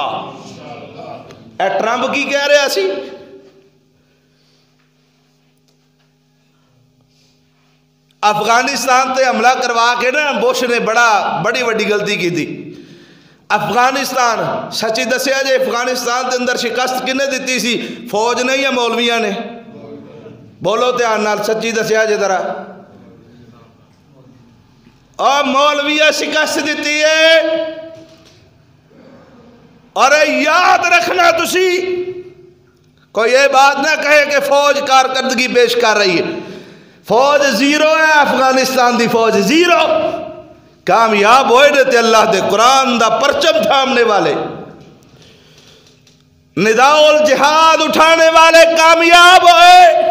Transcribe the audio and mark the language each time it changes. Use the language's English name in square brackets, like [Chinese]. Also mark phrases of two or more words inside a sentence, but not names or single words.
[Punjabi] اے ٹرمپ کی کہہ رہا سی؟ افغانستان تے حملہ کروا کے نا بش نے بڑی وڈی غلطی کی تھی۔ افغانستان سچی دسیا جے افغانستان تے اندر شکست کنے دیتی سی؟ فوج نے یا مولویاں نے؟ بولو دھیان نال سچی دسیا جے ذرا۔ اور مولویاں شکست دیتی ہے، اور یاد رکھنا تسی کوئی یہ بات نہ کہے کہ فوج کارکردگی پیش کر رہی ہے، فوج زیرو ہے، افغانستان دی فوج زیرو، کامیاب ہوئے دیتے اللہ دے قرآن دا پرچم تھامنے والے، نداء الجہاد اٹھانے والے کامیاب ہوئے۔